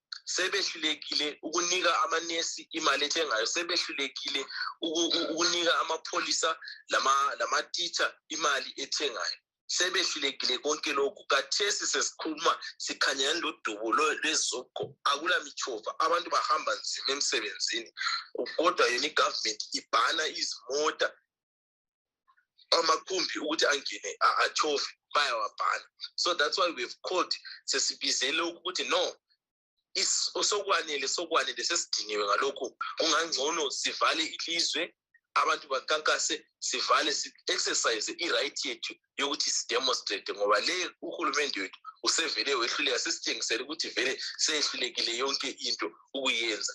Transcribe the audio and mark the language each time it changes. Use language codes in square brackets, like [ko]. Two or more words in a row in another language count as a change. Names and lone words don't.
[nd] Sebehlulekile ukunika amanesi imali ethengayo, sebehlulekile ukunika amapholisa lama-teacher imali ethengayo, sebehlulekile konke lokhu. Kathesi sesikhuluma sikhanyana lodubo lwezoko, akula michova, abantu bahamba nzima emsebenzini, kodwa yona igovernment ibhana izimota amakhumbi ukuthi angene achove bayawabhana. [en] So that's why we've called [nd] sesibizele ukuthi no, sokwanele sesidiniwe ngalokhu. Kungangcono sivale ilizwe, abantu bakankase, sivale si-exercise i-right yethu yokuthi sidemonstrate, ngoba le uhulumende wethu usevele wehluleka, sesithengisele ukuthi vele seyehlulekile yonke into ukuyenza.